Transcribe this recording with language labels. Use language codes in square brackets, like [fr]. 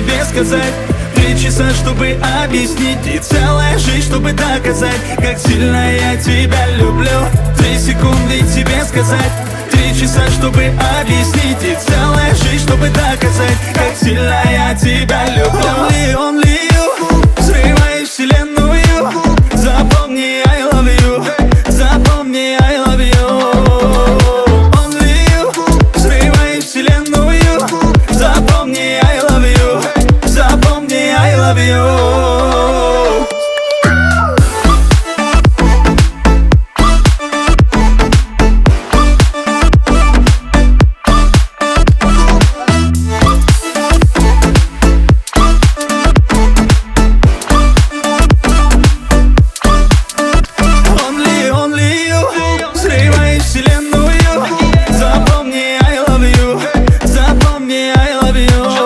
[ru] Сказать 3 часа, чтобы объяснить, и целая жизнь, чтобы доказать, как сильно я тебя люблю. 3 секунды тебе сказать, 3 часа, чтобы объяснить, и целая жизнь, чтобы доказать, как сильно я тебя люблю. [en] Only you, [ru] взрываешь вселенную. Запомни, [en] I love you. Запомни, I love you. Only you, [ru] взрываешь вселенную. Запомни, [en] I love you. Запомни, I love you. Only you, [ru] взрываешь вселенную. Запомни, [en] I love you. Запомни, I love you.